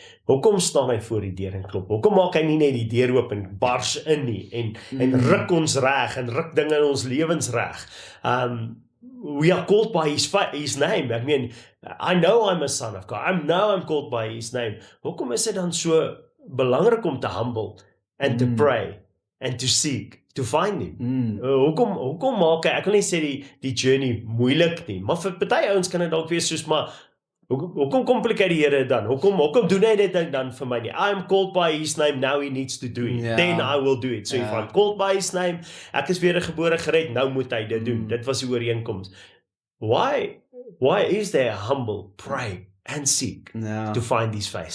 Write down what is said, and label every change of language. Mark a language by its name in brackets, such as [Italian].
[Afrikaans] Hoekom staan hy voor die deur en klop? Hoekom maak hy nie net die deur oop en bars in nie, en ruk ons reg, en ruk dinge in ons lewens reg? [English] We are called by his name. I mean, I know I'm a son of God. I know I'm called by his name. [Afrikaans] Hoekom is dit dan so belangrik om te [English] humble, and to pray, and to seek, to find him? [Afrikaans] Hoekom maak hy, ek wil nie sê die journey moeilik nie, maar vir party ouens kan dit dalk wees soos, maar hoekom komplikeer die Here dan? Hoekom doen hy dit dan vir my nie? [English] I'm called by his name, now he needs to do it. Then I will do it. So if I'm called by his name, [Afrikaans] ek is wedergebore gered, nou moet hy dit doen. Dit was die ooreenkoms. [English] Why is there humble, pray and seek to find his face?